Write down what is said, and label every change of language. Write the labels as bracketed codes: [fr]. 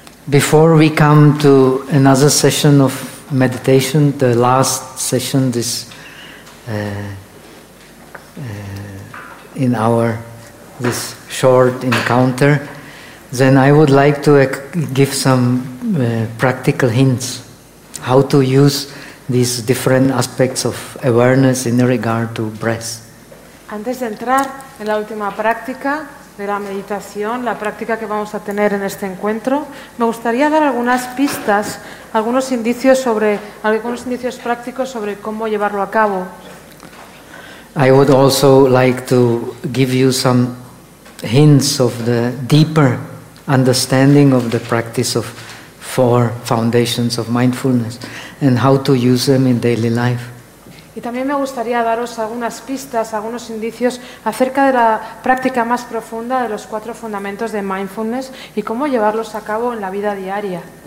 [en] Before we come to another session of meditation, the last session this in our this short encounter, then I would like to give some practical hints how to use these different aspects of awareness in regard to breath. [es] Antes de entrar en la última práctica de la meditación, la práctica que vamos a tener en este encuentro, me gustaría dar algunas pistas, algunos indicios prácticos sobre cómo llevarlo a cabo. [en] I would also like to give you some hints of the deeper understanding of the practice of four foundations of mindfulness and how to use them in daily life. [es] Y también me gustaría daros algunas pistas, algunos indicios acerca de la práctica más profunda de los cuatro fundamentos de mindfulness y cómo llevarlos a cabo en la vida diaria.